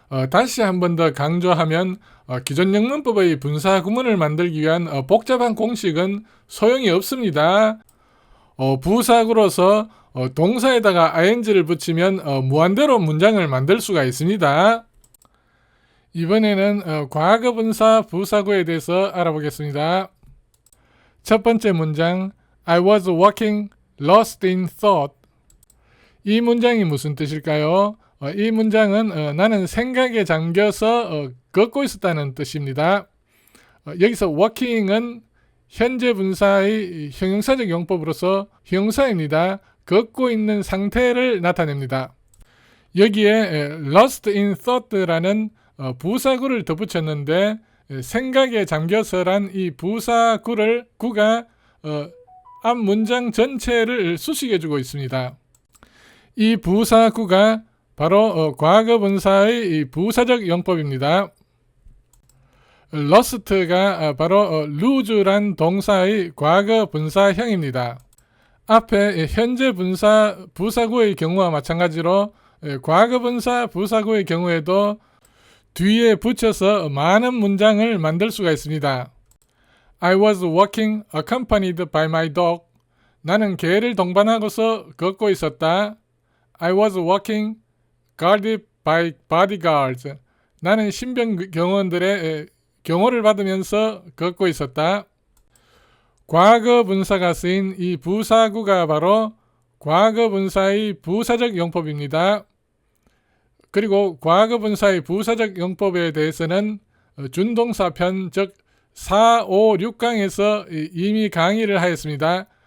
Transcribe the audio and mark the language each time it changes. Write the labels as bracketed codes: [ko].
[ko] 다시 한 번 더 강조하면 기존 영문법의 분사 구문을 만들기 위한 복잡한 공식은 소용이 없습니다. 부사구로서 동사에다가 ing를 붙이면 무한대로 문장을 만들 수가 있습니다. 이번에는 과거분사 부사구에 대해서 알아보겠습니다. 첫 번째 문장 [en] I was walking lost in thought. [ko] 이 문장이 무슨 뜻일까요? 이 문장은 나는 생각에 잠겨서 걷고 있었다는 뜻입니다. 여기서 walking은 현재 분사의 형용사적 용법으로서 형용사입니다. 걷고 있는 상태를 나타냅니다. 여기에 [en] lost in thought [ko] 라는 부사구를 덧붙였는데 생각에 잠겨서란 이 부사구가 앞 문장 전체를 수식해주고 있습니다. 이 부사구가 바로 과거 분사의 부사적 용법입니다. lost가 바로 lose란 동사의 과거 분사형입니다. 앞에 현재 분사 부사구의 경우와 마찬가지로 과거 분사 부사구의 경우에도 뒤에 붙여서 많은 문장을 만들 수가 있습니다. [en] I was walking accompanied by my dog. [ko] 나는 개를 동반하고서 걷고 있었다. [en] I was walking guarded by bodyguards. [ko] 나는 신병 경호원들의 경호를 받으면서 걷고 있었다. 과거 분사가 쓰인 이 부사구가 바로 과거 분사의 부사적 용법입니다. 그리고 과거 분사의 부사적 용법에 대해서는 준동사편 즉 4, 5, 6강에서 이미 강의를 하였습니다.